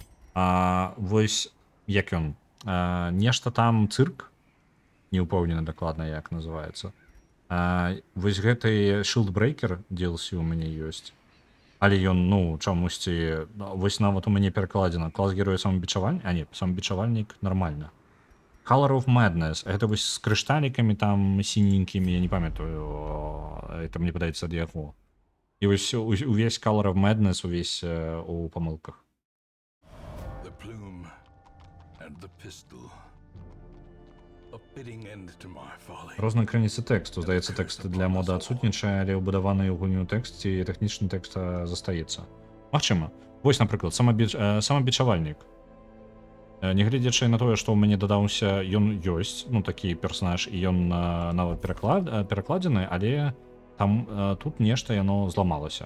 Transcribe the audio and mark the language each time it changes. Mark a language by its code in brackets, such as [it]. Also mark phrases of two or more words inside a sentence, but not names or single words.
[be] Вось як ён, нешта там цырк, не ўпэўнены дакладна як называецца. Вось гэты Shieldbreaker DLC у мяне ёсць. Але ён, ну, чамусьці, вось нават у мяне перакладзена клас героя самабічавання, а не, самабічавальнік нармальна. Color of Madness, гэта вось з крышталікамі там сіненькімі, я не памятаю, это мне падаецца ад яго. І вось увесь Color of Madness увесь у памылках. [en] The plume and the pistol. A fitting end to my folly. [be] Розныя крыніцы тэксту. Здаецца, тэкст для мода адсутнічае, але ўбудаваны ў гульню тэкст і тэхнічны тэкст застаецца. Магчыма. Вось, напрыклад, самабічавальнік. Нягледзячы на тое, што ў мяне дадаўся, ён ёсць, ну, такі персонаж, і ён нават перакладзены, але там тут нешта яно зламалася.